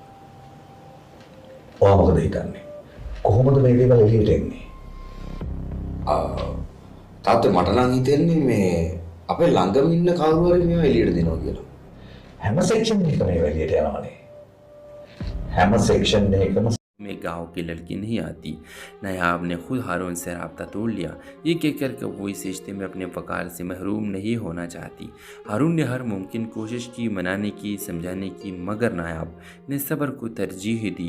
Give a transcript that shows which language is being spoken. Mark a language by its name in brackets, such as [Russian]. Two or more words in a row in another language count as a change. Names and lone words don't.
[Sinhala] ඔයා මොකද හිතන්නේ? කොහොමද මේ දේවල් එළියට එන්නේ? තාත්තේ මට නම් හිතෙන්නේ මේ අපේ ළඟම ඉන්න කවුරු හරි මේවා එළියට දෙනවා කියලා. හැම සෙක්ෂන් එකකම මේවා එළියට යනවානේ. හැම सेक्शन එකම [Hindi] में गांव की लड़की नहीं आती। नायाब ने खुद हारून से रब्ता तोड़ लिया, ये कहकर कि वो इस रिश्ते में अपने वकार से महरूम नहीं होना चाहती। हारून ने हर मुमकिन कोशिश की, मनाने की, समझाने की, मगर नायाब ने सब्र को तरजीह दी।